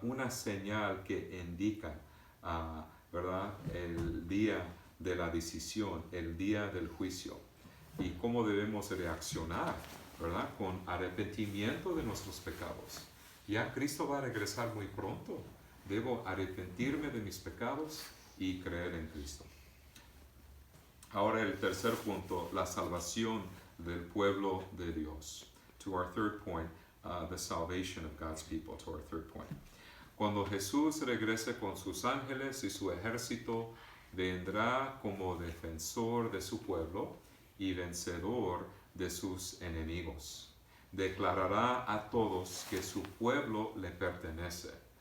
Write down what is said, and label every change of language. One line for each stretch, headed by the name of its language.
Spanish: Una señal que indica, ¿verdad?, el día de la decisión, el día del juicio y cómo debemos reaccionar, ¿verdad?, con arrepentimiento de nuestros pecados. Ya Cristo va a regresar muy pronto. Debo arrepentirme de mis pecados y creer en Cristo. Ahora el tercer punto, la salvación del pueblo de Dios.
English: To our third point, the salvation of God's people, to our third point.
Spanish: Cuando Jesús regrese con sus ángeles y su ejército, vendrá como defensor de su pueblo y vencedor de sus enemigos. Declarará a todos que su pueblo le pertenece.